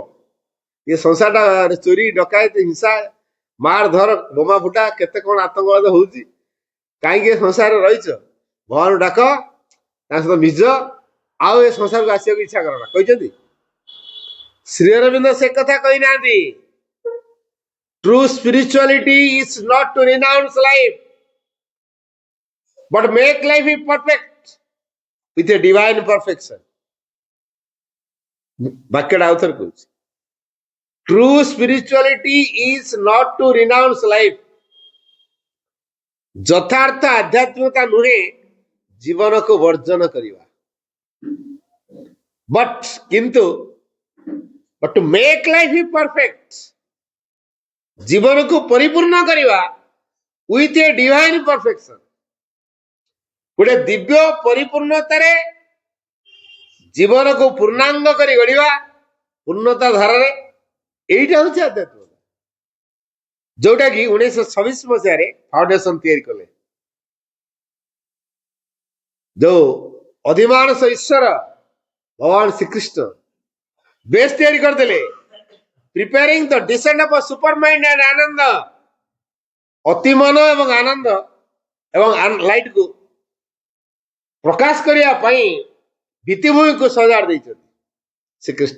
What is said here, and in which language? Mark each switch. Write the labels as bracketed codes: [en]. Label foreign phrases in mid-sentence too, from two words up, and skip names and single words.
[or] ଏ ସଂସାରଟା ଚୋରି ଡକାୟତ ହିଂସା ମାର ଧର ବୋମା ଫୁଟା କେତେ କଣ ଆତଙ୍କବାଦ ହଉଛି, କାହିଁକି ଏ ସଂସାରରେ ରହିଛ? ଭଗବାନ ଡାକ, ତାଙ୍କ ସହିତ ମିଶ, ଆଉ ଏ ସଂସାରକୁ ଆସିବାକୁ ଇଚ୍ଛା କର ନା, କହିଛନ୍ତି? ଶ୍ରୀଅରବିନ୍ଦ ସେ କଥା କହିନାହାନ୍ତି। [en] True spirituality is not to renounce life, but make life perfect with a divine perfection. [or] ବାକ୍ୟଟା ଆଉଥରେ କହୁଛି, [en] True spirituality is not to renounce life. [or] ଯଥାର୍ଥ ଆଧ୍ୟାତ୍ମିକତା ନୁହେଁ ଜୀବନକୁ ବର୍ଜନ କରିବା, କିନ୍ତୁ [en] to make life perfect, [or] ଜୀବନକୁ ପରିପୂର୍ଣ୍ଣ କରିବା [en] with a divine perfection, [or] ଗୋଟେ ଦିବ୍ୟ ପରିପୂର୍ଣ୍ଣତାରେ ଜୀବନକୁ ପୂର୍ଣ୍ଣାଙ୍ଗ କରି ଗଢିବା, ପୂର୍ଣ୍ଣତା ଧାରାରେ। [bn] এইটা হচ্ছে [or] ଆଧ୍ୟାତ୍ମିକତା, ଯୋଉଟା କି 1926 ମସିହାରେ ଫାଉଣ୍ଡେସନ ତିଆରି କଲେ। ଯୋଉ ଅଧିମାନସ ଈଶ୍ୱର ଭଗବାନ ଶ୍ରୀକୃଷ୍ଣ ବେଶ ତିଆରି କରିଦେଲେ, [en] preparing the descend of super mind and Ananda, [or] ଅତିମନ ଏବଂ ଆନନ୍ଦ ଏବଂ ଲାଇଟକୁ ପ୍ରକାଶ କରିବା ପାଇଁ ଭିତ୍ତିଭୂମିକୁ ସଜାଡି ଦେଇଛନ୍ତି ଶ୍ରୀକୃଷ୍ଣ।